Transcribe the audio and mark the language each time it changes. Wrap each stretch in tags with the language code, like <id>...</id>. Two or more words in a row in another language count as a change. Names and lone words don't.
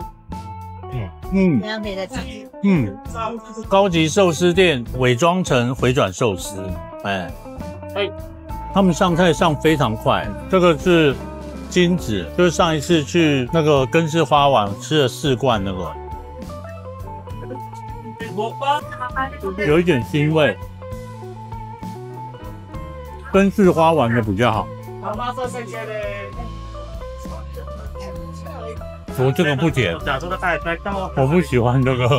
<zh>这样可以再吃。高級壽司店偽裝成回轉壽司，哎，他們上菜上非常快。這個是金子，就是上一次去那個根式花丸吃了4罐那個，有一點腥味。根式花丸的比較好。我這個不甜，我不喜歡這個。</zh>